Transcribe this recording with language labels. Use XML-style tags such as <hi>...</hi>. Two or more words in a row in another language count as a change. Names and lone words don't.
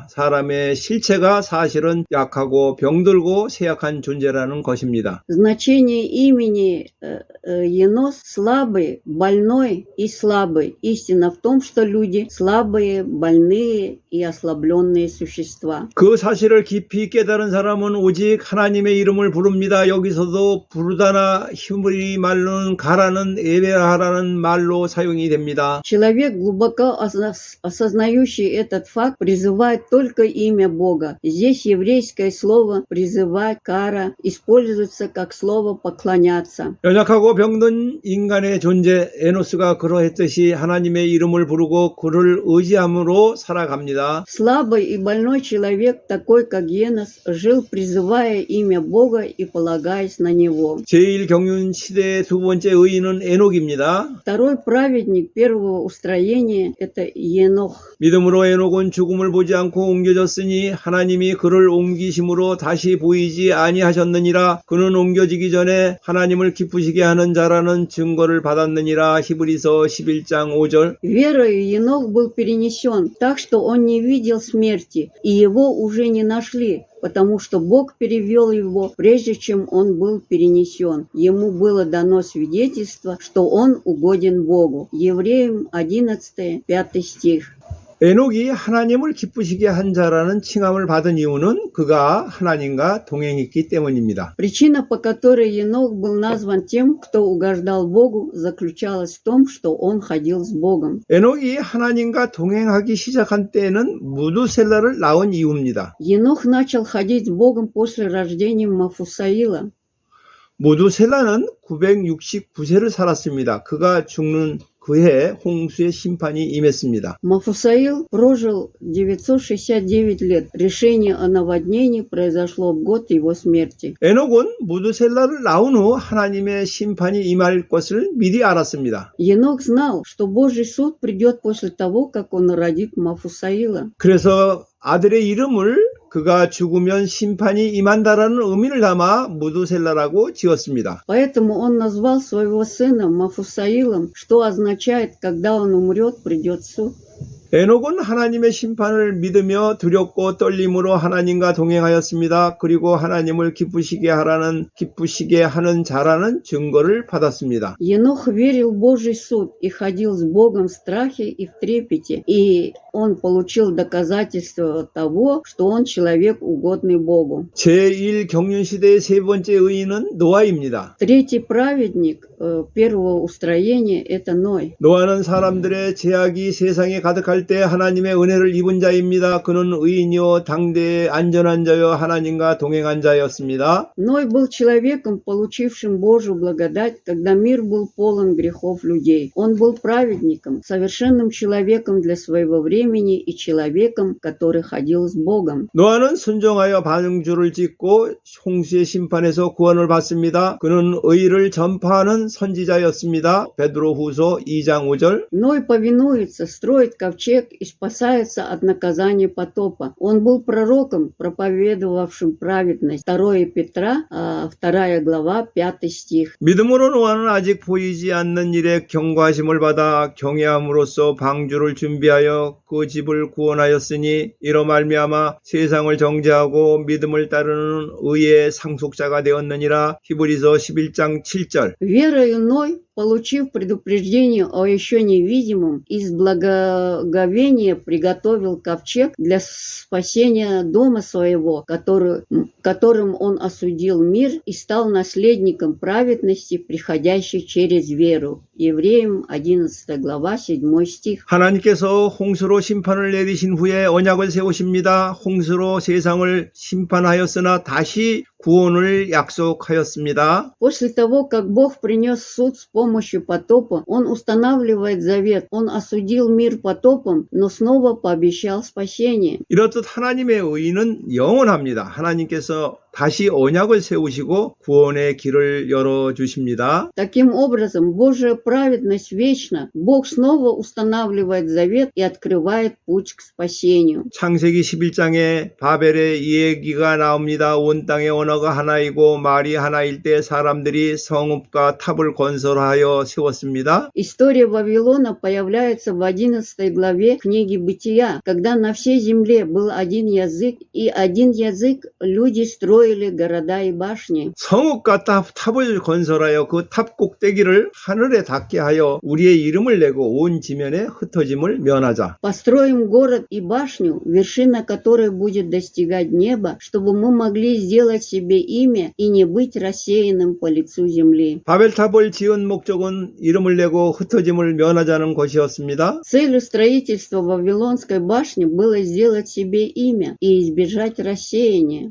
<ko>사람의 실체가 사실은 약하고 병들고 쇠약한 존재라는 것입니다.</ko> <ru>Значение имени Енос – слабый, больной и слабый. Истина в том, что люди слабые, больные и ослабленные существа.</ru> <ko>그 사실을 깊이 깨달은 사람은 오직 하나님의 이름을 부릅니다. 여기서도 부르다나 힘을 말로는 가라는 예배하라는 말로 사용이 됩니다.</ko> <ru>Человек, глубоко осознающий этот факт, призывает только имя Бога. Здесь еврейское слово «призывать», «кара» используется как слово «поклоняться».</ru> <ko>연약하고 병든 인간의 존재 에노스가 그러했듯이 하나님의 이름을 부르고 그를 의지함으로 살아갑니다.</ko> <ru>Слабый и больной человек, такой как Енос, жил, призывая имя Бога и полагаясь на него.</ru> <ko>제1경륜 시대의 두 번째 의인은 에녹입니다.</ko> <ru>Второй праведник первого устроения – это Енох.</ru> <ko>믿음으로 에녹은 죽음을 보지 않고 옮겨졌으니 하나님이 그를 옮기심으로 다시 보이지 아니하셨느니라. 그는 옮겨지기 전에 하나님을 기쁘시게 하는 자라는 증거를 받았느니라. 히브리서 11장 5절.</ko> <ru>Верою Енох был перенесен, так что он не видел смерти, и его уже не нашли, потому что Бог перевел его, прежде чем он был перенесен. Ему было дано свидетельство, что он угоден Богу. Евреям 11, 5 стих.</ru> <ko>에녹이 하나님을 기쁘시게 한 자라는 칭함을 받은 이유는 그가 하나님과 동행했기 때문입니다.</ko> <ru>Причина, по которой Енох был назван тем, кто угождал Богу, заключалась в том, что он ходил с Богом.</ru> <ko>에녹이 하나님과 동행하기 시작한 때에는 무두셀라를 낳은 이유입니다.</ko> <ru>Енох начал ходить с Богом после рождения Мафусаила.</ru> <ko>무두셀라는 969세를 살았습니다. 그가 죽는 그해 홍수의 심판이 임했습니다.</ko> <ru>Мафусаил прожил 969 лет. Решение о наводнении произошло в год его смерти.</ru> <ko>에녹은 무드셀라를 낳은 후 하나님의 심판이 임할 것을 미리 알았습니다.</ko> <ru>Енох знал, что Божий суд придет после того, как он родит Мафусаила.</ru> <ko>그래서 아들의 이름을 그가 죽으면 심판이 임한다라는 의미를 담아 무드셀라라고 지었습니다.</ko> <ru>Поэтому он назвал своего сына Мафусаилом, что означает, когда он умрет, придет суд.</ru> <ko>에녹은 하나님의 심판을 믿으며 두렵고 떨림으로 하나님과 동행하였습니다. 그리고 하나님을 기쁘시게 하는 자라는 증거를 받았습니다.</ko> <ru>Енох верил в Божий суд и ходил с Богом в страхе и в трепете, и он получил доказательство того, что он человек, угодный Богу.</ru> <ko>제1경륜시대의 세 번째 의인은 노아입니다.</ko> <ru>Третий праведник первого устроения – это Ной.</ru> <ko>노아는 사람들의 제약이 세상에 가득할 때 하나님의 은혜를 입은 자입니다. 그는 의인이요 당대의 안전한 자요 하나님과 동행한 자였습니다.</ko> <ru>Ной был человеком, получившим Божью благодать, когда мир был полон грехов людей. Он был праведником, совершенным человеком для своего времени и человеком, который ходил с Богом.</ru> <ko>노아는 순종하여 방주를 짓고 홍수의 심판에서 구원을 받습니다. 그는 의를 전파하는 선지자였습니다. 베드로후서 2장 5절.</ko> <ru>Ной повинуется, строит ковчег и спасается от наказания потопа. Он был пророком, проповедовавшим праведность. 2 Петра, 2 глава, 5 стих.</ru> <ko>믿음으로 노아는 아직 보이지 않는 일에 경고하심을 받아 경외함으로써 방주를 준비하여 그 집을 구원하였으니 이로 말미암아 세상을 정죄하고 믿음을 따르는 의의 상속자가 되었느니라. 히브리서 11장 7절.</ko> <ru>Верою Ной, получив предупреждение о еще невидимом, из благоговения приготовил ковчег для спасения дома своего, которым он осудил мир и стал наследником праведности, приходящей через веру. Евреям 11 глава 7 стих.</ru> <ko>하나님께서 홍수로 심판을 내리신 후에 언약을 세우십니다. 홍수로 세상을 심판하였으나 다시 구원을 약속하였습니다.</ko> <ru>После того, как Бог принес суд с помощью потопа, Он устанавливает завет. Он осудил мир потопом, но снова пообещал спасение.</ru> <ko>이렇듯 하나님의 의는 영원합니다. 하나님께서 다시 언약을 세우시고 구원의 길을 열어주십니다.</ko> <ru>Таким образом, Божья праведность вечна. Бог снова устанавливает завет и открывает путь к спасению.</ru> <ko>창세기 11장에 바벨의 이 얘기가 나옵니다. 온 땅의 언어가 하나이고 말이 하나일 때 사람들이 성읍과 탑을 건설하여 세웠습니다.</ko> <ru>История Вавилона появляется в 11 главе книги Бытия, когда на всей земле был один язык, и один язык люди строили города и башни.</ru> <ko>성읍과 탑을 건설하여 그 탑 꼭대기를 하늘에 닿게 하여 우리의 이름을 내고 온 지면에 흩어짐을 면하자.</ko> <ru>Построим город и башню, вершина которой будет достигать неба, чтобы мы могли сделать себе имя и не быть рассеянным по лицу земли.</ru> <ko>바벨탑을 지은 목적은 이름을 내고 흩어짐을 면하자는 것이었습니다.</ko> <ru>Целью строительства Вавилонской башни было сделать себе имя и избежать рассеяния.</ru>